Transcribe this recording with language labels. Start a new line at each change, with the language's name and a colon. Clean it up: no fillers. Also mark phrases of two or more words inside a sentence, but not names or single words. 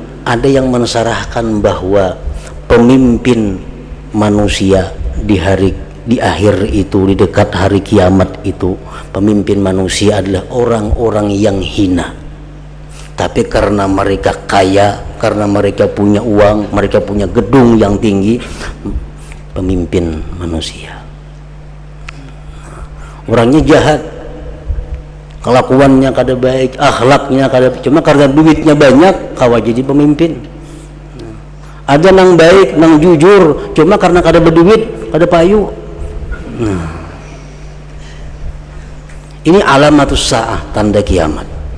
Indonesian: Ada yang mensyarahkan bahwa pemimpin manusia di akhir itu, di dekat hari kiamat itu, pemimpin manusia adalah orang-orang yang hina. Tapi karena mereka kaya, karena mereka punya uang, mereka punya gedung yang tinggi, pemimpin manusia. Orangnya jahat, kelakuannya kada baik, akhlaknya kada, cuma karena duitnya banyak kawa jadi pemimpin.
Banjar: Ada nang baik, nang jujur, cuma karena kada berduit, kada payu.
Indonesian: Ini
Arabic: علامة الساعة,
Indonesian: tanda kiamat.